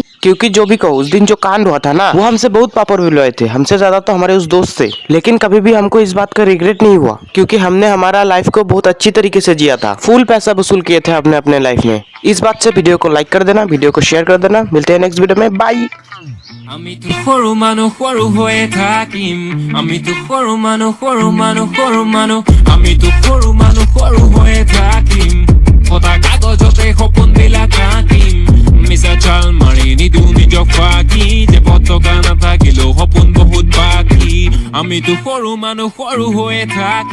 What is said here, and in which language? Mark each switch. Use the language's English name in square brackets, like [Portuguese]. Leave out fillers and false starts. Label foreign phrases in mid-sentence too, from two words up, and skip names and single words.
[Hindi] क्योंकि जो भी कहो, उस दिन जो कांड हुआ था ना, वो हमसे बहुत पापर हुए थे, हमसे ज्यादा तो हमारे उस दोस्त से। लेकिन कभी भी हमको इस बात का रिग्रेट नहीं हुआ, क्योंकि हमने हमारा लाइफ को बहुत अच्छी तरीके से जिया था। फुल पैसा वसूल किए थे अपने अपने लाइफ में। इस बात से वीडियो को लाइक कर देना, वीडियो को शेयर कर देना। मिलते हैं [English] next video [Hindi] में, बाय। [Assamese] আমি তো সৰু মানুহ সৰু হৈয়ে থাকিম আমি তো সৰু মানুহ আমি তো সৰু মানুহ সৰু হৈয়ে থাকিম কথা কাগজতে সপোনবিলাক আঁকিম মিছা চাল মাৰি নিদিওঁ নিজক ফাঁকি যে পতকা নাথাকিলেও সপোন বহুত বাকী আমি তো সৰু মানুহ সৰু হৈয়ে থাকিম।